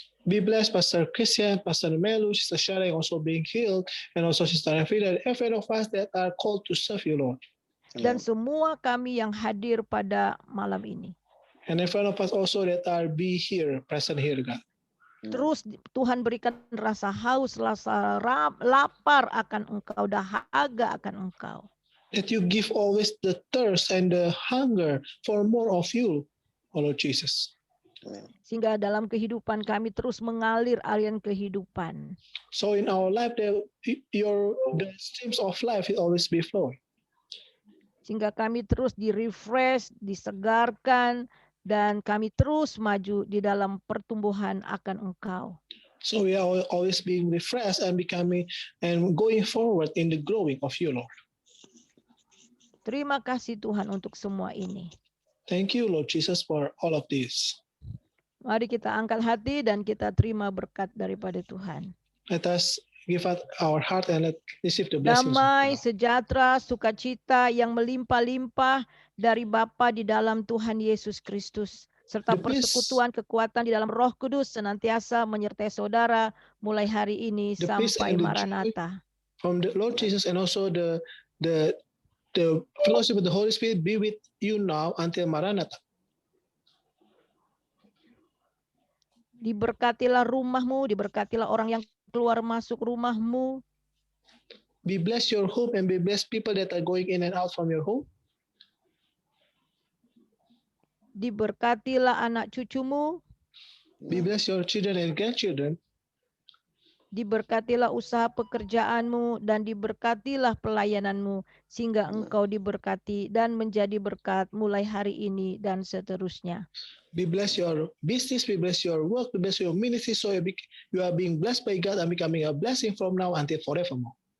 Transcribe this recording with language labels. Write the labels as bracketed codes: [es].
[en] Be blessed, Pastor Christian, Pastor Melu, Sister Shara also being healed, and also Sister Evrina, and every of us that are called to serve you, Lord. [id] Dan semua kami yang hadir pada malam ini. [en] And in front of us also that are be here, present here, God. [id] Terus Tuhan berikan rasa haus, rasa lapar akan Engkau, dahaga akan Engkau. [en] That you give always the thirst and the hunger for more of you, O Lord Jesus. [id] Sehingga dalam kehidupan kami terus mengalir aliran kehidupan. [en] So in our life, the streams of life will always be flowing. [id] Sehingga kami terus di-refresh, disegarkan, dan kami terus maju di dalam pertumbuhan akan Engkau. [en] So we are always being refreshed and becoming and going forward in the growing of you, Lord. [id] Terima kasih Tuhan untuk semua ini. [en] Thank you, Lord Jesus, for all of this. [id] Mari kita angkat hati dan kita terima berkat daripada Tuhan. [en] Let us give out our heart and let receive the blessings. [id] Damai, sejahtera, sukacita yang melimpah-limpah dari Bapa di dalam Tuhan Yesus Kristus, serta persekutuan kekuatan di dalam Roh Kudus senantiasa menyertai saudara mulai hari ini sampai Maranatha. [en] From the Lord Jesus and also the fellowship of the Holy Spirit be with you now until Maranatha. [id] Diberkatilah rumahmu, diberkatilah orang yang keluar masuk rumahmu. [en] Be blessed your home and be blessed people that are going in and out from your home. [id] Diberkatilah anak cucumu. [en] Be blessed your children and grandchildren. [id] Diberkatilah usaha pekerjaanmu dan diberkatilah pelayananmu sehingga engkau diberkati dan menjadi berkat mulai hari ini dan seterusnya. [en] Be blessed your business, be blessed your work, be blessed your ministry, so you are being blessed by God and becoming a blessing from now until forevermore.